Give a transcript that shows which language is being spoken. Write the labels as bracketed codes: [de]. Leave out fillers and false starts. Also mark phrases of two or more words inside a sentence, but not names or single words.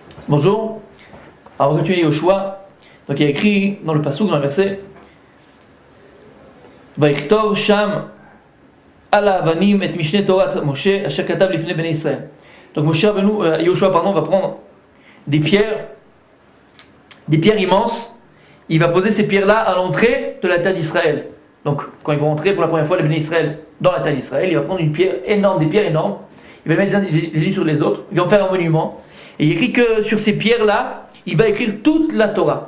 [fr] Bonjour. Alors, on va continuer Yoshua. Donc, il y a écrit dans le passouk, dans le verset [he] ויכתב שם על אבנים את משנה תורה משה אשר כתב לפני בני ישראל. [fr] Donc, Yoshua va prendre des pierres immenses. Il va poser ces pierres-là à l'entrée de la terre d'Israël. Donc, quand ils vont entrer pour la première fois, les Bnei Israël, dans la terre d'Israël, il va prendre une pierre énorme, des pierres énormes. Il va les mettre les unes sur les autres. Il va en faire un monument. Et il écrit que sur ces pierres-là, il va écrire toute la Torah.